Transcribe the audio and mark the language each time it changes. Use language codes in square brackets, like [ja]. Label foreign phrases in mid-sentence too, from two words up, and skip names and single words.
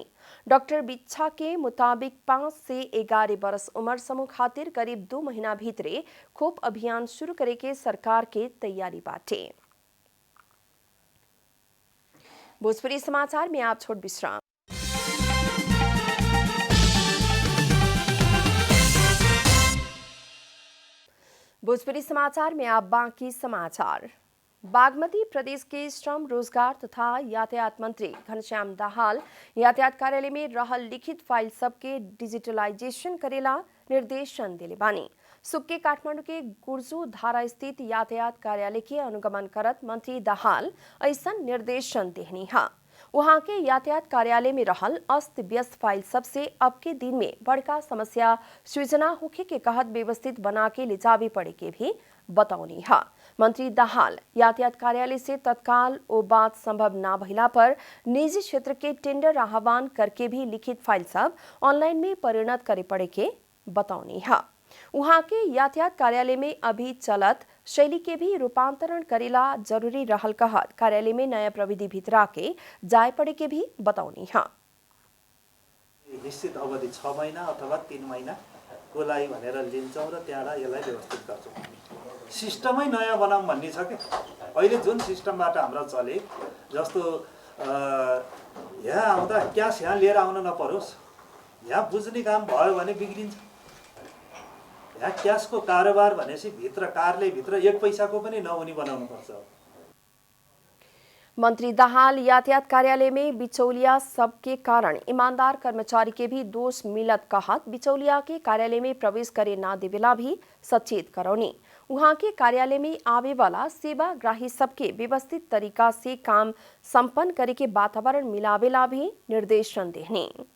[bho] डॉक्टर बिच्छा के मुताबिक 5 से 11 बरस उम्र समूह खातिर करीब 2 महीना भीतरे खोप अभियान शुरू करे के सरकार के तैयारी बाटे। भोजपुरी समाचार में आप छोट विश्राम। भोजपुरी समाचार में आप बाकी समाचार। बागमती प्रदेश के श्रम, रोजगार तथा यातायात मंत्री घनश्याम दाहाल यातायात कार्यालय में रहल लिखित फाइल सबके डिजिटलाइजेशन करेला निर्देशन दिले बानी। सुक के काठमांडू के गुर्जू धारा स्थित यातायात कार्यालय के अनुगमन करत मंत्री दाहाल ऐसा निर्देशन देहनी है। वहां के यातायात कार्यालय में रहल अस्त व्यस्त फाइल सबसे अब के दिन में बड़का समस्या सृजना होखे के कहत व्यवस्थित बना के ले जावे पड़े के भी बताउनी है। मंत्री दाहाल यातायात कार्यालय से तत्काल वो बात संभव ना भइला पर निजी क्षेत्र के टेंडर आह्वान करके भी लिखित फाइल सब ऑनलाइन में परिणत करे पड़े के बताउनी है। वहां के यातायात कार्यालय में अभी चलत शैली के भी रूपांतरण करेला जरूरी रहल कहत कार्यालय में नया प्रविधि भितरा के जाय पड़े के भी बताउनी है। [ne] निश्चित अवधि 6 महिना अथवा 3 महिनाको लागि भनेर लिन्छौँ र त्यहाँबाट यसलाई व्यवस्थित गर्छौँ। सिस्टमै नयाँ बनाऊँ भन्ने छ क्या। अहिले जुन सिस्टमबाट हाम्रो चले, जस्तो यहाँ आउँदा क्यास यहाँ लिएर आउन नपरोस्, यहाँ बुझ्ने काम भयो भने बिग्रिन्छ। यहाँ क्यासको कारोबार भनेपछि भित्र कारले भित्र 1 पैसाको पनि नहुने बनाउनुपर्छ। [bho] मंत्री दाहाल यातायात कार्यालय में बिचौलिया सबके कारण ईमानदार कर्मचारी के भी दोष मिलत कहत बिचौलिया के कार्यालय में प्रवेश करे ना देवेला भी सचेत करौनी। वहां के कार्यालय में आवे वाला सेवाग्राही सबके व्यवस्थित तरीका से काम संपन्न करे के वातावरण मिलावेला भी निर्देशन देने।